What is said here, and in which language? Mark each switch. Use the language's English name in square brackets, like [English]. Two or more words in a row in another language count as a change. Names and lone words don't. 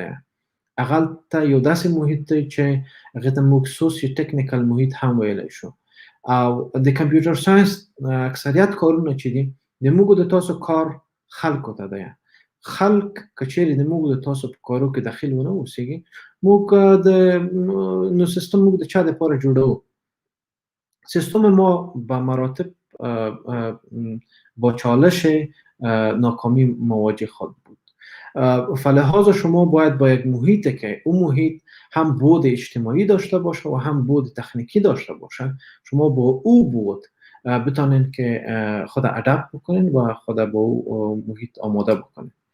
[Pashto] هغلته یو داسې محیط دی چې هغې ته موږ [English] socio technical [Pashto] محیط هم ویلی شو. او د کمپیوټر ساینس اکثریت کارونه چې دي د موږ د تاسو کار خلکو ته دی. خلک که چیرې د موږ د تاسو په کارو کې دخیل ونه اوسیږي، موږ نو سیستم موږ د چا دپاره جوړوو؟ [Persian] سیستم ما به مراتب با چالش ناکامی مواجه خواهد بود. فلحاظ شما باید با یک محیط که اون محیط هم بود اجتماعی داشته باشه و هم بود تکنیکی داشته باشه، شما با او بود بتانین که خود ادپت بکنین و خود با او محیط آماده بکنین.